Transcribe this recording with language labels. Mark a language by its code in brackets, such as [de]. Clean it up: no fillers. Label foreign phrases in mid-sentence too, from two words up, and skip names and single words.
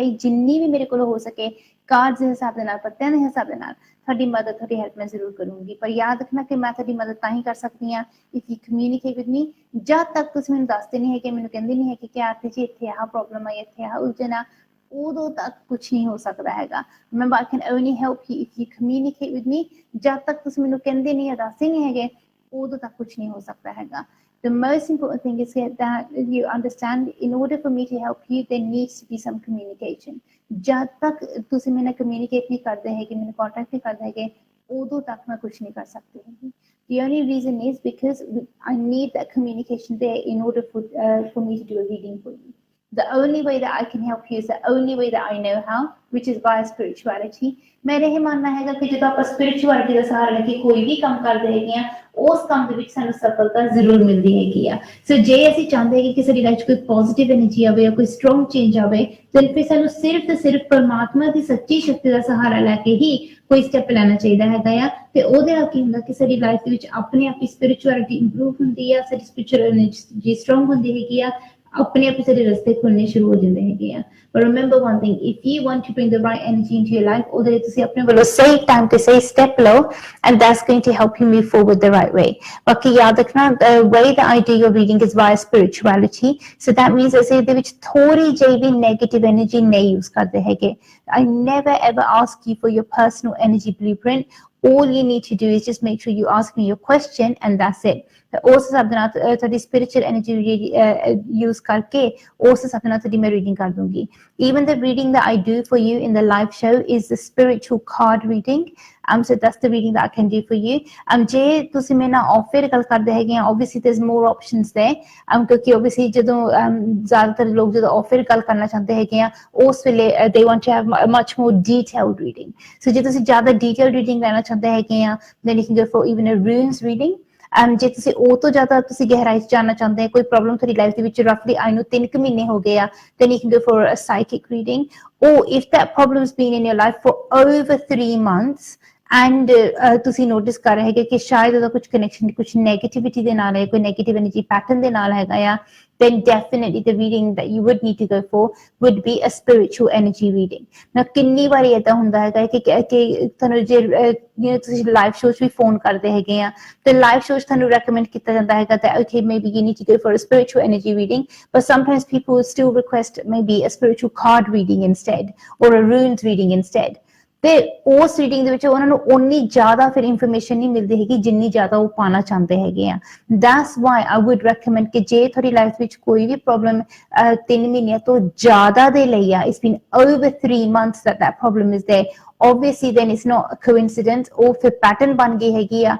[pa] ਜਿੰਨੀ ਵੀ ਮੇਰੇ ਕੋਲ ਹੋ ਸਕੇ ਕਾਰਡ ਦੇ ਹਿਸਾਬ ਦੇ ਨਾਲ, ਪੱਤਿਆਂ ਦੇ ਹਿਸਾਬ ਦੇ ਨਾਲ ਤੁਹਾਡੀ ਮਦਦ, ਤੁਹਾਡੀ ਹੈਲਪ ਮੈਂ ਜ਼ਰੂਰ ਕਰੂੰਗੀ। ਪਰ ਯਾਦ ਰੱਖਣਾ ਕਿ ਮੈਂ ਤੁਹਾਡੀ ਮਦਦ ਤਾਂ ਹੀ ਕਰ ਸਕਦੀ ਹਾਂ [en] if you communicate with me. [pa] ਜਦ ਤੱਕ ਤੁਸੀਂ ਮੈਨੂੰ ਦੱਸਦੇ ਨਹੀਂ ਹੈਗੇ, ਮੈਨੂੰ ਕਹਿੰਦੇ ਨਹੀਂ ਹੈਗੇ ਕਿ ਆਰਤੀ ਜੀ ਇੱਥੇ ਆਹ ਪ੍ਰੋਬਲਮ ਆਈ, ਇੱਥੇ ਆਹ ਉਲਝਣ ਆ, ਉਦੋਂ ਤੱਕ ਕੁਛ ਨਹੀਂ ਹੋ ਸਕਦਾ ਹੈਗਾ। [en] Remember, I can only help you if you communicate with me. [pa] ਜਦ ਤੱਕ ਤੁਸੀਂ ਮੈਨੂੰ ਕਹਿੰਦੇ ਨਹੀਂ ਜਾਂ ਦੱਸਦੇ ਨਹੀਂ ਹੈਗੇ, ਉਦੋਂ ਤੱਕ ਕੁਛ ਨਹੀਂ ਹੋ ਸਕਦਾ ਹੈਗਾ। [en] The most important thing is that you understand, in order for me to help you, there needs to be some communication. [pa] ਜਦ ਤੱਕ ਤੁਸੀਂ ਮੇਰੇ ਨਾਲ communicate ਨਹੀਂ ਕਰਦੇ ਹੈਗੇ, ਮੈਨੂੰ contact ਨਹੀਂ ਕਰਦੇ ਹੈਗੇ, ਉਦੋਂ ਤੱਕ ਮੈਂ ਕੁਛ ਨਹੀਂ ਕਰ ਸਕਦੀ ਹੈਗੀ। [en] The only reason is because I need that communication there in order for me to do a reading for you. The only way that I can help you is the only way that I know how, which is via spirituality. [pa] मेरा ਇਹ ਮੰਨਣਾ ਹੈਗਾ ਕਿ ਜਦੋਂ ਆਪਾਂ spirituality ਦਾ ਸਹਾਰਾ ਲੈ ਕੇ ਕੋਈ ਵੀ ਕੰਮ ਕਰਦੇ ਹੈਗੇ ਆ, ਉਸ ਕੰਮ ਦੇ ਵਿੱਚ ਸਾਨੂੰ ਸਫਲਤਾ ਜ਼ਰੂਰ ਮਿਲਦੀ ਹੈਗੀ ਆ। ਸੋ ਜੇ ਅਸੀਂ ਚਾਹੁੰਦੇ ਹੈਗੇ ਕਿ ਸਾਡੀ ਲਾਈਫ 'ਚ ਕੋਈ [en] positive energy [pa] ਆਵੇ ਜਾਂ ਕੋਈ [en] strong change [pa] ਆਵੇ, ਤਾਂ ਫਿਰ ਸਾਨੂੰ ਸਿਰਫ ਤੇ ਸਿਰਫ ਪਰਮਾਤਮਾ ਦੀ ਸੱਚੀ ਸ਼ਕਤੀ ਦਾ ਸਹਾਰਾ ਲੈ ਕੇ ਹੀ ਕੋਈ ਸਟੈਪ ਲੈਣਾ ਚਾਹੀਦਾ ਹੈਗਾ ਆ। ਤੇ ਉਹਦੇ ਨਾਲ ਕੀ ਹੁੰਦਾ ਕਿ ਸਾਡੀ ਲਾਈਫ ਦੇ ਵਿੱਚ ਆਪਣੇ ਆਪ ਹੀ ਸਪਿਰਿਚੁਅਲਿਟੀ ਇੰਪਰੂਵ ਹੁੰਦੀ ਆ, ਸਾਡੀ [en] spiritual energy strong [pa] ਹੁੰਦੀ ਹੈਗੀ ਆ, ਆਪਣੇ ਆਪ ਹੀ ਸਾਡੇ ਰਸਤੇ ਖੁੱਲਣੇ ਸ਼ੁਰੂ ਹੋ ਜਾਂਦੇ ਹੈਗੇ ਆ। [en] But remember one thing, if you want to bring the right energy into your life, [pa] ਉਹਦੇ ਲਈ ਤੁਸੀਂ ਆਪਣੇ ਵੱਲੋਂ ਸਹੀ ਟਾਈਮ ਤੇ ਸਹੀ ਸਟੈਪ ਲਓ, [en] and that's going to help you move forward the right way. [pa] ਬਾਕੀ ਯਾਦ ਰੱਖਣਾ, [en] the way that I do your reading is via spirituality. So that means [pa] ਅਸੀਂ ਇਹਦੇ ਵਿੱਚ ਥੋੜੀ ਜਿਹੀ ਵੀ [en] negative energy [pa] ਨਹੀਂ use ਕਰਦੇ ਹੈਗੇ। [en] I never ever ask you for your personal energy blueprint. All you need to do is just make sure you ask me your question and that's it. [pa] ਉਸ ਹਿਸਾਬ ਦੇ ਨਾਲ ਤੁਹਾਡੀ [en] spiritual energy use [pa] ਕਰਕੇ ਉਸ ਹਿਸਾਬ ਦੇ ਨਾਲ ਤੁਹਾਡੀ ਮੈਂ ਰੀਡਿੰਗ ਕਰ ਦੂੰਗੀ। [en] Even the reading that I do for you in the live show is the spiritual card reading. So that's the reading that I can do for you. [pa] ਜੇ ਤੁਸੀਂ ਮੇਰੇ ਨਾਲ ਆਫਰ ਗੱਲ ਕਰਦੇ ਹੈਗੇ ਆ, [en] obviously there's more options there. [pa] ਕਿਉਂਕਿ obviously ਜਦੋਂ ਜ਼ਿਆਦਾਤਰ ਲੋਕ ਜਦੋਂ ਆਫਰ ਗੱਲ ਕਰਨਾ ਚਾਹੁੰਦੇ ਹੈਗੇ ਆ, ਉਸ ਵੇਲੇ [en] they want to have a much more detailed reading. [pa] So ਜੇ ਤੁਸੀਂ ਜ਼ਿਆਦਾ [en] detailed reading [pa] ਲੈਣਾ ਚਾਹੁੰਦੇ ਹੈਗੇ ਆ, [en] then you can go for even a runes reading. [pa] ਜੇ ਤੁਸੀਂ ਉਹ ਤੋਂ ਜ਼ਿਆਦਾ ਤੁਸੀਂ ਗਹਿਰਾਈ 'ਚ ਜਾਣਨਾ ਚਾਹੁੰਦੇ ਹੋ, ਕੋਈ ਪ੍ਰੋਬਲਮ ਤੁਹਾਡੀ ਲਾਈਫ ਦੇ ਵਿੱਚ ਰਫਲੀ ਆਈ ਨੂੰ 3 ਮਹੀਨੇ ਹੋ ਗਏ ਆ, [en] then you can go for a psychic reading. Or if that problem's been in your life for over 3 months and [pa] ਤੁਸੀਂ ਨੋਟਿਸ ਕਰ ਰਹੇ ਹੈਗੇ ਕਿ ਸ਼ਾਇਦ ਉਹਦਾ ਕੁਝ ਕਨੈਕਸ਼ਨ ਕੁਝ ਨੈਗੇਟਿਵਿਟੀ ਦੇ ਨਾਲ ਹੈ, ਕੋਈ [en] negative energy pattern [pa] ਦੇ ਨਾਲ ਹੈਗਾ ਆ, [en] then definitely the reading that you would need to go for would be a spiritual energy reading. Now [pa] ਕਿੰਨੀ ਵਾਰੀ ਏਦਾਂ ਹੁੰਦਾ ਹੈਗਾ ਕਿ ਤੁਹਾਨੂੰ ਜੇ ਤੁਸੀਂ [en] live show [pa] 'ਚ ਵੀ ਫੋਨ ਕਰਦੇ ਹੈਗੇ ਆ, ਤੇ [en] live show [pa] 'ਚ ਤੁਹਾਨੂੰ ਰეკਮੈਂਡ ਕੀਤਾ ਜਾਂਦਾ ਹੈਗਾ [en] that okay, maybe you need to go for a spiritual energy reading, but sometimes people still request maybe a spiritual card reading instead or a runes reading instead. [pa] ਤੇ ਉਸ ਰੀਡਿੰਗ ਦੇ ਵਿੱਚ ਉਹਨਾਂ ਨੂੰ ਓਨੀ ਜ਼ਿਆਦਾ ਫਿਰ ਇਨਫੋਰਮੇਸ਼ਨ ਨਹੀਂ ਮਿਲਦੀ ਹੈਗੀ ਜਿੰਨੀ ਜ਼ਿਆਦਾ ਉਹ ਪਾਉਣਾ ਚਾਹੁੰਦੇ ਹੈਗੇ ਆ। [en] That's why I would recommend [pa] ਕਿ ਜੇ ਤੁਹਾਡੀ ਲਾਈਫ ਵਿੱਚ ਕੋਈ ਵੀ ਪ੍ਰੋਬਲਮ 3 ਮਹੀਨਿਆਂ ਤੋਂ ਜ਼ਿਆਦਾ ਦੇ ਲਈ ਆ, [en] it's been over 3 months that problem is there, obviously then it's not a coincidence, [pa] ਉਹ ਫਿਰ ਪੈਟਰਨ ਬਣ ਗਈ ਹੈਗੀ ਆ।